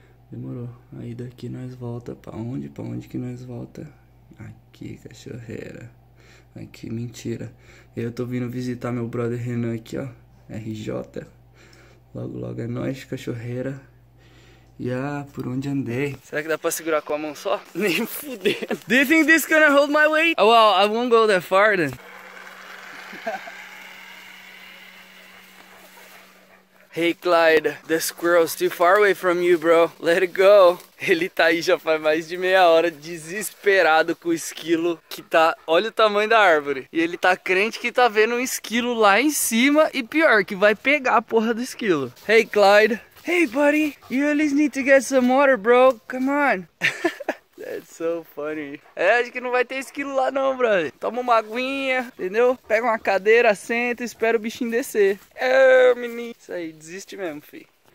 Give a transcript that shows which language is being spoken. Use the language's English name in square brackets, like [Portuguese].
[Portuguese] Demorou. Aí daqui nós volta pra onde? Pra onde que nós volta? Aqui, Cachoeira. Aqui, mentira. Eu tô vindo visitar meu brother Renan aqui, ó. RJ. Logo, logo é nóis, Cachoeira. E por onde andei? Será que dá pra segurar com a mão só? Nem fudendo. [English] Do you think this gonna hold my weight? Oh, well, I won't go that far then. Hey Clyde, the squirrel's too far away from you, bro. Let it go. [Portuguese] Ele tá aí já faz mais de meia hora, desesperado com o esquilo que tá... Olha o tamanho da árvore. E ele tá crente que tá vendo um esquilo lá em cima. E pior, que vai pegar a porra do esquilo. [English] Hey Clyde. Hey buddy, you at least need to get some water, bro. Come on. That's so funny. [Portuguese] Acho que não vai ter esquilo lá não, brother. Toma uma aguinha, entendeu? Pega uma cadeira, senta e espera o bichinho descer. Menino. Isso aí, desiste mesmo, filho.